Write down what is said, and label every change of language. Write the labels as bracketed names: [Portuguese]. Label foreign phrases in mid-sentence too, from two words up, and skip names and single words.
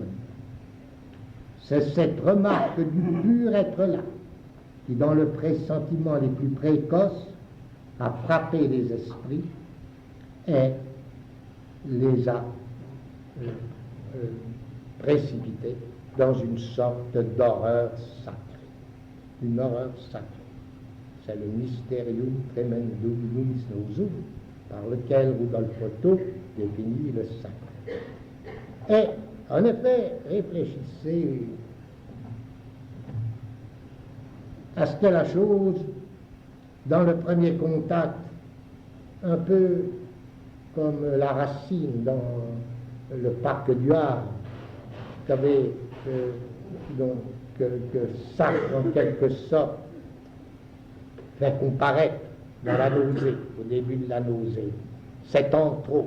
[French] C'est cette remarque du pur être là qui, dans le pressentiment les plus précoces, a frappé les esprits et les a précipités dans une sorte d'horreur sacrée. Une horreur sacrée. C'est le [Latin] mysterium tremendum luminosum [French] par lequel Rudolf Otto définit le sacré. Et, en effet, réfléchissez à ce que la chose, dans le premier contact, un peu comme la racine dans le parc du Havre, savez, donc, que Sartre, en quelque sorte, fait comparaître dans la nausée, au début de la nausée, c'est en trop.